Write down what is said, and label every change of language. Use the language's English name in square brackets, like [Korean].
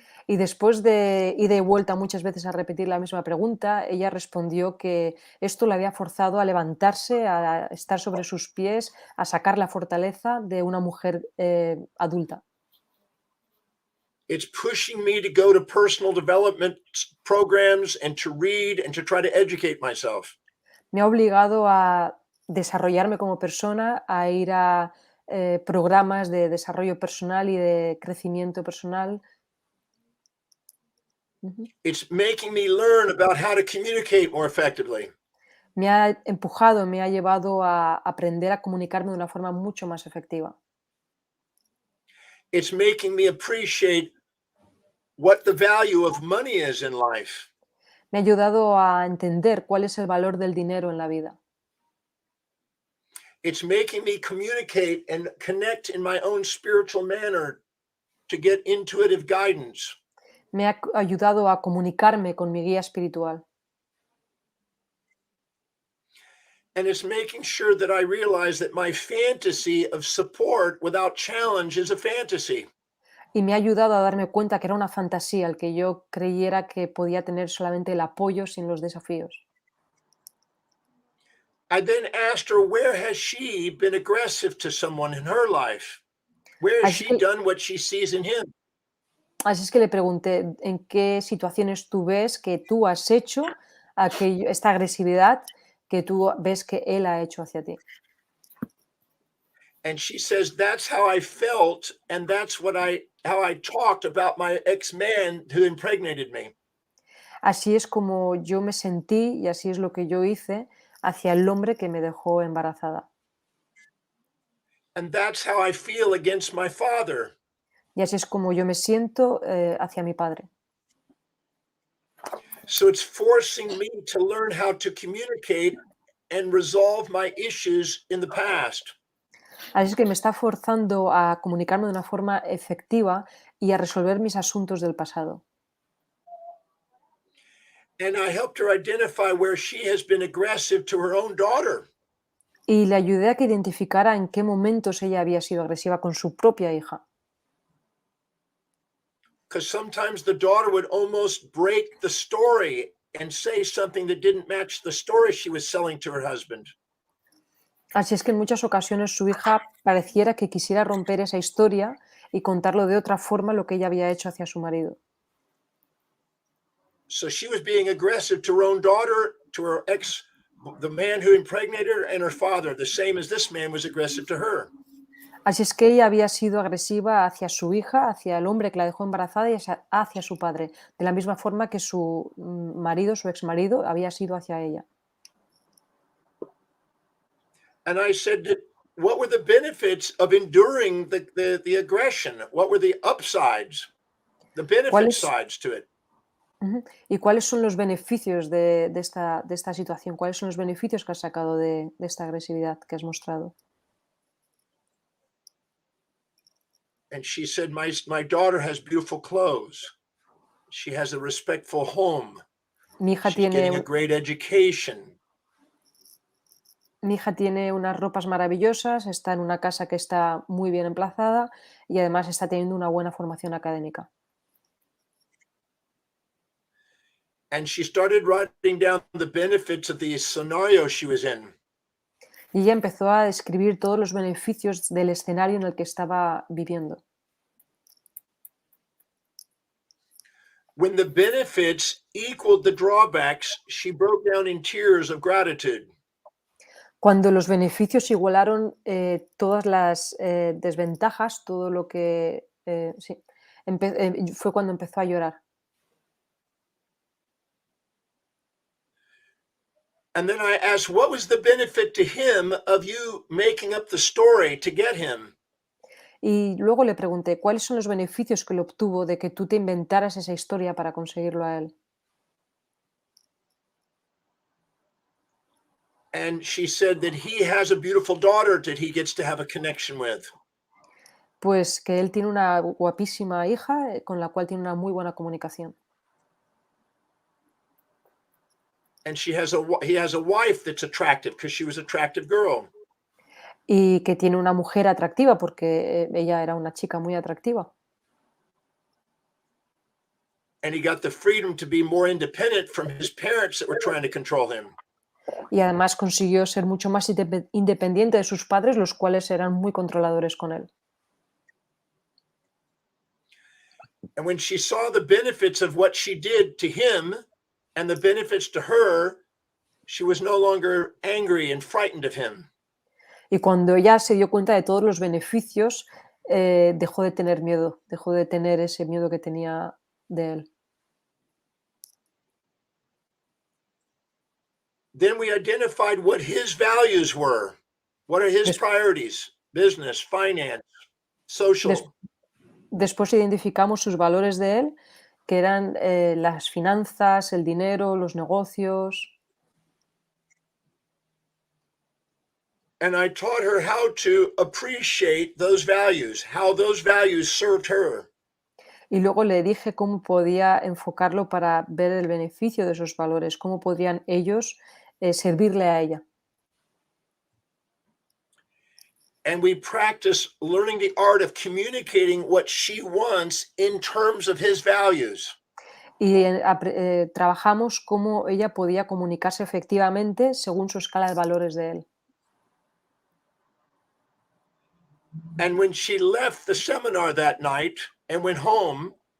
[Spanish] y después de ida y vuelta muchas veces a repetir la misma pregunta, ella respondió que esto la había forzado a levantarse, a estar sobre sus pies, a sacar la fortaleza de una mujer adulta. [English] It's pushing me to go to personal development programs and to read and to try to educate myself. [Spanish] Me ha obligado a desarrollarme como persona, a ir a programas de desarrollo personal y de crecimiento personal. [English] It's making me learn about how to communicate more effectively. [Spanish] Me ha empujado, me ha llevado a aprender a comunicarme de una forma mucho más efectiva. [English] It's making me appreciate what the value of money is in life. [Spanish] Me ha ayudado a entender cuál es el valor del dinero en la vida. [English] It's making me communicate and connect in my own spiritual manner to get intuitive guidance. [Spanish] Me ha ayudado a comunicarme con mi guía espiritual. [English] And it's making sure that I realize that my fantasy of support without challenge is a fantasy. [Spanish] Y me ha ayudado a darme cuenta que era una fantasía el que yo creyera que podía tener solamente el apoyo sin los desafíos. [English] I then asked her, where has she been aggressive to someone in her life? Where has [Spanish] Así [English] she [Spanish] que, [English] done what she sees in him? [Spanish] así es que le pregunté en qué situaciones tú ves que tú has hecho esta agresividad que tú ves que él ha hecho hacia ti. [English] And she says, that's how I felt, and that's how I talked about my ex-man who impregnated me. [Spanish] Así es como yo me sentí y así es lo que yo hice hacia el hombre que me dejó embarazada. [English] And that's how I feel against my father. [Spanish] Y así es como yo me siento hacia mi padre. [English] So it's forcing me to learn how to communicate and resolve my issues in the past. [Spanish] Así es que me está forzando a comunicarme de una forma efectiva y a resolver mis asuntos del pasado. [English] And I helped her identify where she has been aggressive to her own daughter. [Spanish] Y le ayudé a que identificara en qué momentos ella había sido agresiva con su propia hija. [English] Because sometimes the daughter would almost break the story and say something that didn't match the story she was selling to her husband. [Spanish] Así es que en muchas ocasiones su hija pareciera que quisiera romper esa historia y contarlo de otra forma lo que ella había hecho hacia su marido. [English] So she was being aggressive to her own daughter, to her ex, the man who impregnated her, and her father, the same as this man was aggressive to her. [Spanish] Así es que ella había sido agresiva hacia su hija, hacia el hombre que la dejó embarazada y hacia su padre, de la misma forma que su marido, su exmarido, había sido hacia ella. [English] And I said, what were the benefits of enduring the aggression? What were the upsides, the benefit [Spanish] ¿Cuáles, [English] sides to it? [Spanish] ¿Y cuáles son los beneficios de esta situación? ¿Cuáles son los beneficios que has sacado de esta agresividad que has mostrado? [English] And she said, my daughter has beautiful clothes. She has a respectful home. [Spanish] Mi hija [English] She's getting a [Spanish] tiene, [English] great education. [Spanish] mi hija tiene unas ropas maravillosas, está en una casa que está muy bien emplazada y además está teniendo una buena formación académica. [English] And she started writing down the benefits of the scenario she was in. [Spanish] Y ella empezó a describir todos los beneficios del escenario en el que estaba viviendo. [English] When the benefits equaled the drawbacks, she broke down in tears of gratitude. [Spanish] Cuando los beneficios igualaron todas las desventajas, todo lo que... sí, fue cuando empezó a llorar. [English] And then I asked, what was the benefit to him of you making up the story to get him? [Spanish] Y luego le pregunté, ¿cuáles son los beneficios que le obtuvo de que tú te inventaras esa historia para conseguirlo a él? [English] And she said that he has a beautiful daughter that he gets to have a connection with. [Spanish] Pues que él tiene una guapísima hija con la cual tiene una muy buena comunicación. [English] And he has a wife that's attractive because she was an attractive girl. [Spanish] Y que tiene una mujer atractiva porque ella era una chica muy atractiva. [English] And he got the freedom to be more independent from his parents that were trying to control him. [Spanish] Y además consiguió ser mucho más independiente de sus padres, los cuales eran muy controladores con él. [English] And when she saw the benefits of what she did to him and the benefits to her, she was no longer angry and frightened of him. [Spanish] Y cuando ella se dio cuenta de todos los beneficios, dejó de tener miedo, dejó de tener ese miedo que tenía de él. [English] Then we identified what his values were. What are his priorities? Business, finance, social. [Spanish] Después identificamos sus valores de él, que eran las finanzas, el dinero, los negocios. [English] And I taught her how to appreciate those values, how those values served her. [Spanish] Y luego le dije cómo podía enfocarlo para ver el beneficio de esos valores, cómo podrían ellos servirle a ella. [English] And we practice learning the art of communicating what she wants in terms of his values. [Spanish] Y trabajamos cómo ella podía comunicarse efectivamente según su escala de valores de él. [English] And when she left the seminar that night and went home,